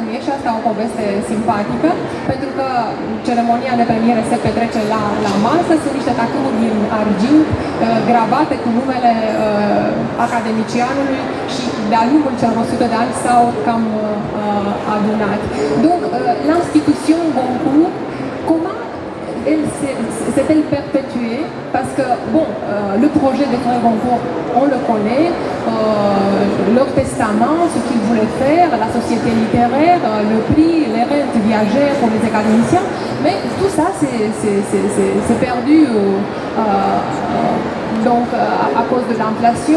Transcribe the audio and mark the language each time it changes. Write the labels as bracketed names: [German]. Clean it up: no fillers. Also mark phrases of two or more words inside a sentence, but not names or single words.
[Romanian] E și asta o poveste simpatică, pentru că ceremonia de premiere se petrece la masă, sunt niște tacâmuri din argint gravate cu numele academicianului și de-a lungul celor 100 de ani s-au cam adunat. [French] Donc, l'institution Goncourt, comment s'est-elle perpétuée? Parce que, bon, le projet des frères Goncourt, on le connaît, leur testament, ce qu'ils voulaient faire, la société littéraire, le prix, les rentes viagères pour les académiciens, mais tout ça, c'est perdu donc, à cause de l'inflation.